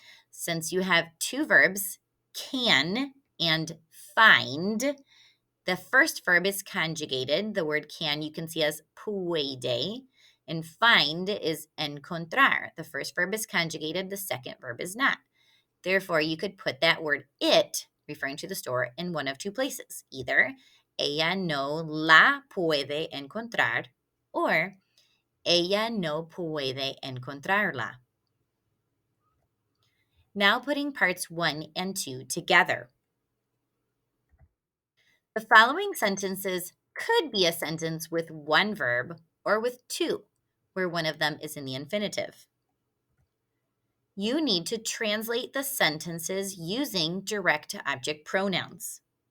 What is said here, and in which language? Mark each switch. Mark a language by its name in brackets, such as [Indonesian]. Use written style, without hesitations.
[English] Since you have two verbs, can and find, the first verb is conjugated. The word can you can see as puede, and find is encontrar. The first verb is conjugated, the second verb is not. Therefore, you could put that word it, referring to the store, in one of two places. [Spanish] Either ella no la puede encontrar, or ella no puede encontrarla. [English] Now putting parts 1 and 2 together. The following sentences could be a sentence with one verb or with two, where one of them is in the infinitive. You need to translate the sentences using direct object pronouns.